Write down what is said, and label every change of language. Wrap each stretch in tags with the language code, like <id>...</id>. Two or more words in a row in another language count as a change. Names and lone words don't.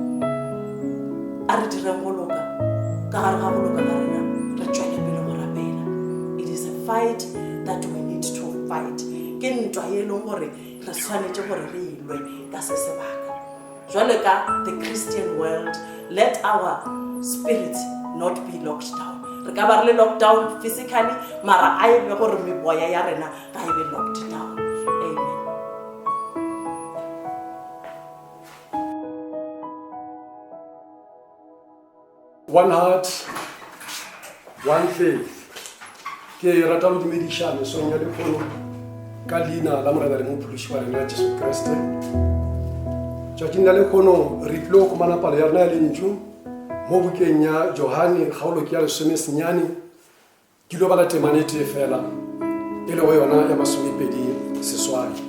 <nso>A re dirang go loka ka gare ga go loka ka rena re tšwele pele go rapela.</nso> <en>It is a fight that we need to fight.</en> <nso>Ke ntwa e leng gore re tshwanetse gore re ilwe ka se sebaka. Jwale ka</nso> <en>the Christian world, let our spirit not be locked down.</en> <nso>Re ka ba re le</nso> <en>locked down physically,</en> <nso>mara a e be gore meboya ya rena ga e be</nso> <en>locked down.</en> <nso>Amen.</nso> <en>One heart, one faith.</en> <nso>Ke rata go dumedišana song ya lekgono ka leina la morena le mophološi wa rena Jesu Kriste. Tšatšing la lekgono re tlile go komana palo ya rena ya lentšu mo bukeng ya Johane kgaolo ke ya 19 ke lo bala temane tee fela e le go yona ya 28.</nso>